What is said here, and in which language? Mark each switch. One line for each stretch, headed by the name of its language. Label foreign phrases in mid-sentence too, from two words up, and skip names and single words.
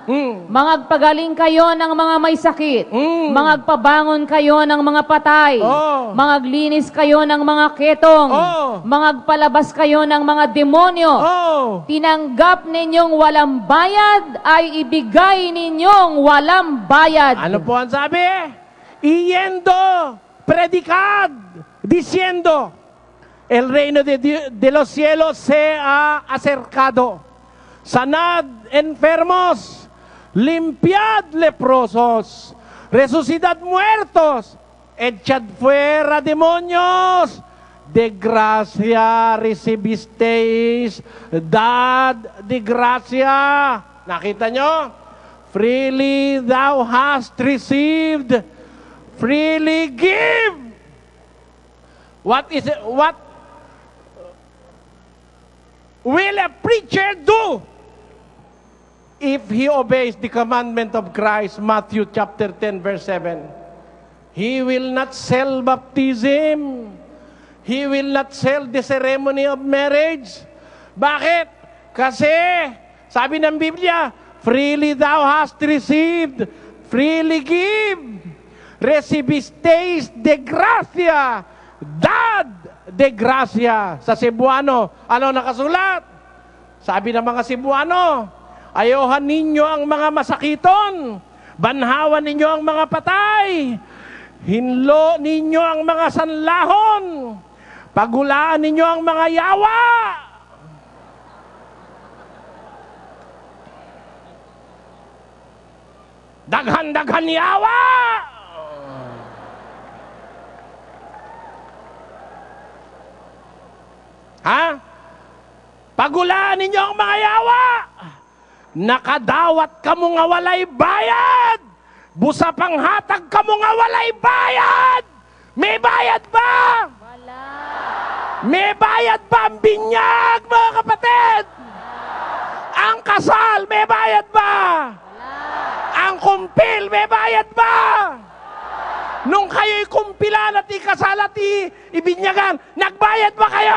Filipino: Mangagpagaling kayo ng mga may sakit. Mangagpabangon kayo ng mga patay. Mangaglinis kayo ng mga ketong. Mangagpalabas kayo ng mga demonyo. Tinanggap ninyong walang bayad, ay ibigay ninyong walang bayad. Ano po ang sabi?
Spanish: Yendo, predicad, diciendo, el reino de los cielos se ha acercado. Sanad enfermos, limpiad leprosos, resucitad muertos, echad fuera demonios. De gracia recibisteis, dad de gracia.
Filipino: Nakita nyo?
English: Freely thou hast received, freely give. What will a preacher do if he obeys the commandment of Christ? Matthew chapter 10 verse 7. He will not sell baptism. He will not sell the ceremony of marriage.
Filipino: Bakit? Kasi sabi ng Biblia,
English: freely thou hast received, freely give.
Spanish: Recibisteis de gracia, dad de gracia.
Filipino: Sa Cebuano, ano nakasulat? Sabi ng mga Cebuano,
Cebuano: ayohan ninyo ang mga masakiton, banhawan ninyo ang mga patay, hinlo ninyo ang mga sanlahon, pagulaan ninyo ang mga yawa. Daghan-daghan yawa. Ha? Pagulaan ninyo ang mga yawa. Nakadawat kamo nga walay bayad. Busa pang hatag kamo nga walay bayad.
Filipino: May bayad ba? Wala. May bayad ba ang binyag, mga kapatid? Ang kasal, may bayad ba? Ang kumpil, may bayad ba? Nung kayo'y kumpilan at ikasal at ibinyagan, nagbayad ba kayo?